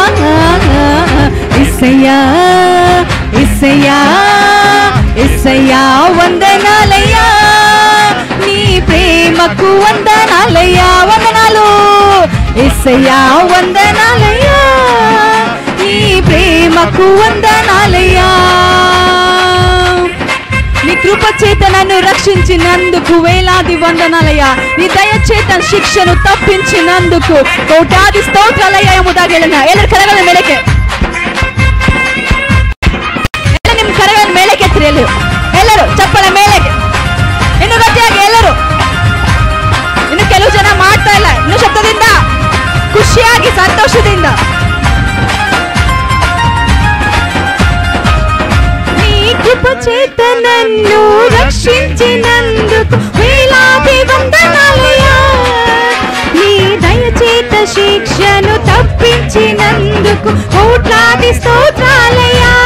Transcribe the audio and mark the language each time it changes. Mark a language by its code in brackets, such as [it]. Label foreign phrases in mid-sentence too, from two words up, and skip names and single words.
[te] యేసయ్యా యేసయ్యా యేసయ్యా వందనాలయ, నీ ప్రేమకు వందనాలయ. వందనాలు యేసయ్యా వందనాలయ, నీ ప్రేమకు వందనాలయ. నీ కృప చేత నన్ను రక్షించినందుకు వేలాది వందనాలయ. నీ దయచేత [kn] ಶಿಕ್ಷೆಯನ್ನು ತಪ್ಪಿಸಿనందుకు ಕೋಟ್ಯಾದಿ ಸ್ತೋತ್ರಾಲಯ ಎಂಬುದಾಗಿ ಹೇಳೋಣ. ಎಲ್ಲರ ಕರಗಳ ಮೇಲಕ್ಕೆ, ಎಲ್ಲ ನಿಮ್ಮ ಕರಗಳ ಮೇಲಕ್ಕೆ ಎತ್ತಿರಿ. ಎಲ್ಲರೂ ಚಪ್ಪಳ ಮೇಲಕ್ಕೆ, ಇನ್ನು ಗಟ್ಟಿಯಾಗಿ ಎಲ್ಲರೂ. ಇನ್ನು ಕೆಲವು ಜನ ಮಾಡ್ತಾ ಇಲ್ಲ, ಇನ್ನು ಶಬ್ದದಿಂದ, ಖುಷಿಯಾಗಿ, ಸಂತೋಷದಿಂದ. [te] కృప చేత నన్ను రక్షించినందుకు వేలాది వందనాలయ. నీ దయచేత శిక్షను తప్పించినందుకు కోట్లాది స్తోత్రాలయ.